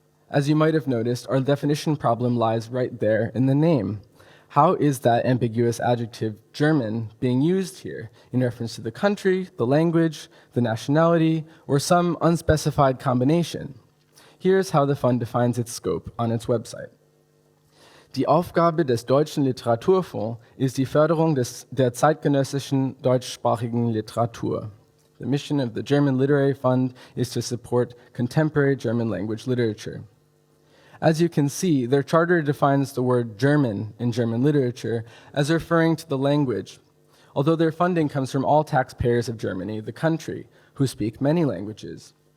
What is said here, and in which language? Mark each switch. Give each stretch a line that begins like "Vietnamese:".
English: As you might have noticed, our definition problem lies right there in the name. How is that ambiguous adjective German being used here in reference to the country, the language, the nationality, or some unspecified combination? Here's how the fund defines its scope on its website.
German: Die Aufgabe des Deutschen Literaturfonds ist die Förderung der zeitgenössischen deutschsprachigen Literatur.
English: The mission of the German Literary Fund is to support contemporary German language literature. As you can see, their charter defines the word German in German literature as referring to the language, although their funding comes from all taxpayers of Germany, the country, who speak many languages.